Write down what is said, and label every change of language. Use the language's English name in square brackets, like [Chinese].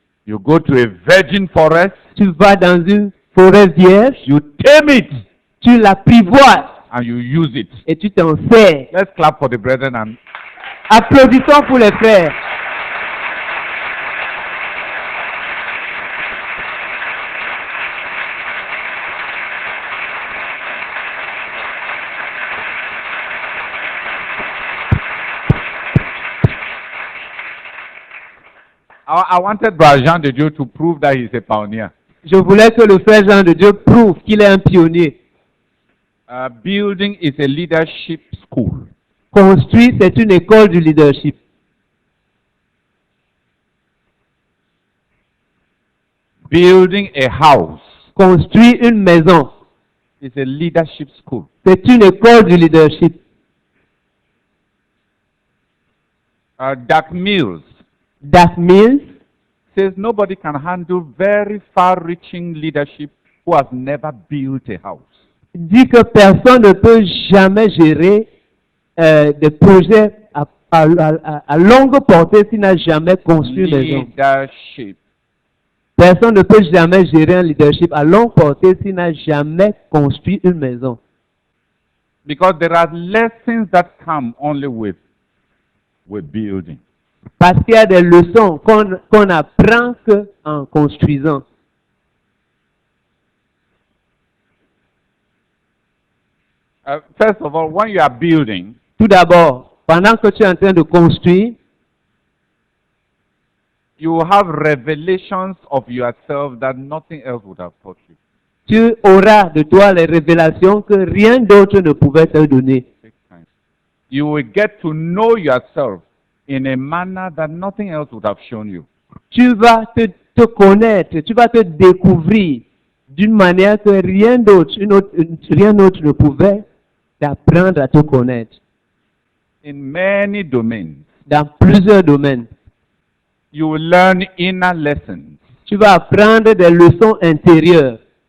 [English] You go to a virgin forest, [French] Tu vas dans une forêt vierge, [English] you tame it, [French] tu l'apprivoises [English] and you use it. [French] et tu t'en sers. [English] Let's clap for the brethren. And [French] Applaudissons pour les frères. [English] I wanted Brother Jean de Dieu to prove that he's a pioneer. [French] Je voulais que le frère Jean de Dieu prouve qu'il est un pionnier. [English] Building is a leadership school. [French] Construire, c'est une école du leadership. [English] Building a house [French] Construire une maison, [English] is a leadership school. [French] c'est une école du leadership. [English] Doug Mills That means says nobody can handle very far-reaching leadership who has never built a house. [French] dit que personne ne peut jamais gérer des projets à longue portée s'il n'a jamais construit une maison. [English] Leadership. [French] Personne ne peut jamais gérer un leadership à longue portée s'il n'a jamais construit une maison. [English] Because there are lessons that come only with building. [French] Parce qu'il y a des leçons qu'on apprend qu'en construisant. [English] First of all, when you are building, [French] Tout d'abord, pendant que tu es en train de construire, [English] you have revelations of yourself that nothing else would have taught you. [French] tu auras de toi les révélations que rien d'autre ne pouvait te donner. [English] You will get to know yourself in a manner that nothing else would have shown you. [French] Tu vas te connaître, tu vas te découvrir d'une manière que rien d'autre ne pouvait t'apprendre à te connaître. [English] In many domains, [French] Dans plusieurs domaines, [English] you will learn inner lessons. [French] tu vas apprendre des leçons intérieures.